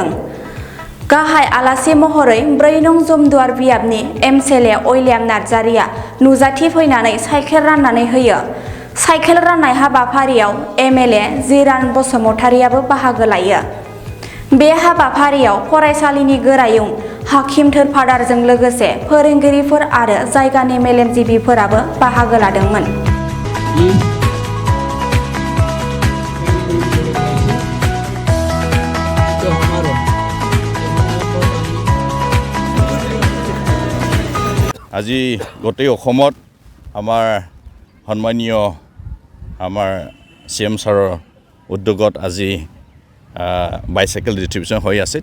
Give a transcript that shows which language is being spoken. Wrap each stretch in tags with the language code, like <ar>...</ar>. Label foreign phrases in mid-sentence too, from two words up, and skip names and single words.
<brx>गाहाय आलासि महरै 4 नं जमदुवार बियाबनि एमएलए अइलियाम नार्जारिया नुजाथि फैनानै साइकेल राननानै होयो। साइकेल राननाय हाबाफारियाव एमएलए जिरान बसुमतारियाबो बाहागो लायो। बे हाबाफारियाव फरायसालिनि गोरायुं हाकिम थोरफादारजों लोगोसे फोरोंगिरिफोर आरो जायगानि मेलेमजिबिफोराबो बाहागो लादोंमोन।</brx> <as>আজি গোটেই অসমত আমাৰ সন্মানীয় আমাৰ</as> <en>CM sir</en> <as>উদ্যোগত আজি</as> <en>bicycle distribution</en> <as>হৈ আছে।</as>